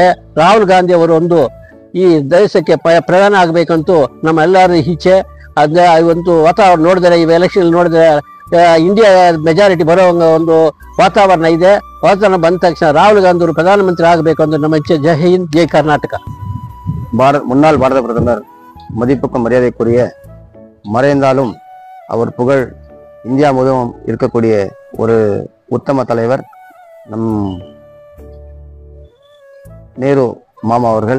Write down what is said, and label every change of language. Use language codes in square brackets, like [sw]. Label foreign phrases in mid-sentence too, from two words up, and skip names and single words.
[kn] ರಾಹುಲ್ ಗಾಂಧಿ ಅವರು ಒಂದು ಈ ದೇಶಕ್ಕೆ ಪ್ರಧಾನ ಆಗ್ಬೇಕಂತೂ ನಮ್ಮ ಎಲ್ಲರ ಇಚ್ಛೆ. ಅದೇ ಒಂದು ವಾತಾವರಣ ನೋಡಿದರೆ, ಈ ಎಲೆಕ್ಷನ್ ನೋಡಿದ್ರೆ ಇಂಡಿಯಾ ಮೆಜಾರಿಟಿ ಬರೋವಂಗ ಒಂದು ವಾತಾವರಣ ಇದೆ. ವಾತಾವರಣ ಬಂದ ತಕ್ಷಣ ರಾಹುಲ್ ಗಾಂಧಿ ಅವರು ಪ್ರಧಾನಮಂತ್ರಿ ಆಗಬೇಕು ಅಂತ ನಮ್ಮ ಇಚ್ಛೆ. ಜೈ ಹಿಂದ್, ಜೈ கர்நாடகா. [ta] முன்னாள் பாரத பிரதமர் மதிப்புக்கும் மரியாதைக்குரிய மறைந்தாலும் அவர் புகழ் இந்தியா முழுவதும் இருக்கக்கூடிய ஒரு உத்தம தலைவர் நம் நேரு மாமா அவர்கள்.